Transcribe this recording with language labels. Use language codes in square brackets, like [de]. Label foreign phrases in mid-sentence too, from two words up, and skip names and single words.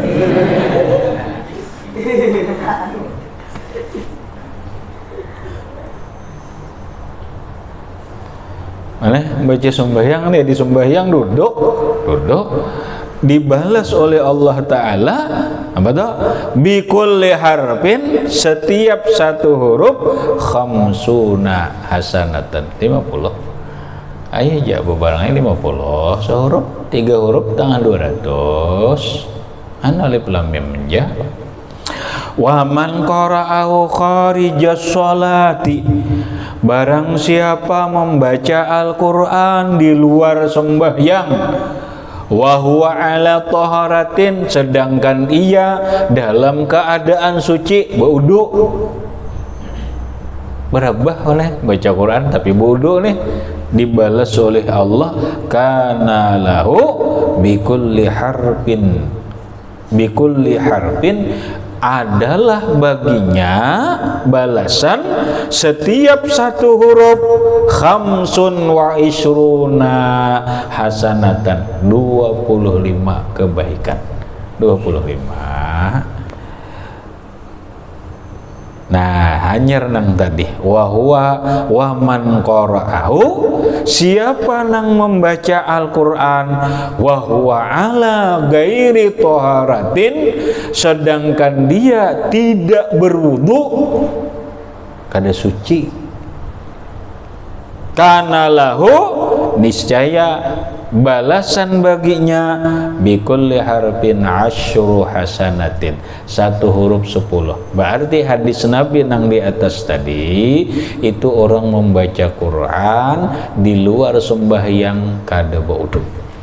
[id] Mana baca sembahyang nih, di sembahyang duduk dibalas oleh Allah Ta'ala apa tuh? [ar] بكل حرف, [id] setiap satu huruf [ar] خمسون حسنة, 50. [id] Ayo aja barangnya 50 sehuruf, 3 huruf tangan 200. [ar] ألف لام ميم ja. ومن قرأه خارج الصلاة, [id] barang siapa membaca Al-Quran di luar sembahyang, [ar] وهو على طهارة, [id] sedangkan ia dalam keadaan suci, berwudu. Berabah oleh baca Quran tapi berwudu nih, dibalas oleh Allah [ar] كان له بكل حرف, [id] adalah baginya balasan setiap satu huruf [ar] خمس وعشرون حسنة, [id] 25 kebaikan. 25 Nah, hanyar nang tadi [ar] ومن قرأه, [id] siapa nang membaca Al-Qur'an [ar] وهو على غير طهارة, [id] sedangkan dia tidak berwudu, kada suci, [ar] كان له, [id] niscaya balasan baginya [ar] بكل حرف عشر حسنات, [id] 1 huruf 10. Berarti hadis Nabi nang di atas tadi itu orang membaca Quran di luar sembahyang kada baudu.